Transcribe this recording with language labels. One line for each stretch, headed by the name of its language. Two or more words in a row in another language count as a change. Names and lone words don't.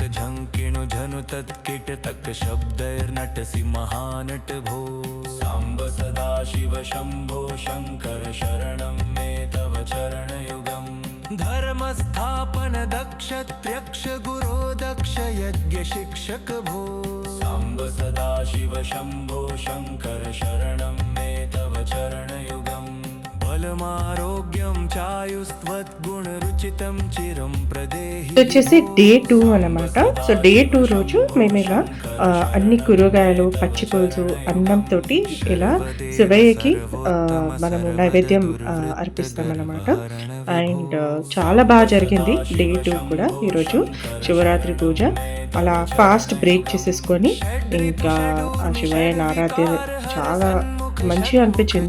Sanskrit: झङ्किणु झनुतत् कीटतक शब्दैर्नटसि महानट भो साम्ब सदा शिव शम्भो शङ्कर शरणं मे तव चरणयुगम् धर्मस्थापन दक्ष त्र्यक्ष गुरो दक्ष यज्ञ शिक्षक भो साम्ब सदा शिव शम्भो शङ्कर शरणं मे तव चरणयुगम् बलमारोग्यं चायुस्त्वद्गुणरुचितं चिरं प्रदेहि
Telugu: ఇది వచ్చేసి డే 2 అన్నమాట. సో డే 2 రోజు మేము ఇలా అన్ని కూరగాయలు, పచ్చి పులుసు, అన్నంతో ఇలా శివయ్యకి మనము నైవేద్యం అర్పిస్తాం అన్నమాట. అండ్ చాలా బాగా జరిగింది డే 2 కూడా. ఈరోజు శివరాత్రి పూజ అలా
English: fast break
Telugu: చేసేసుకొని ఇంకా ఆ శివయ్యని ఆరాధ్య చాలా మంచిగా అనిపించింది.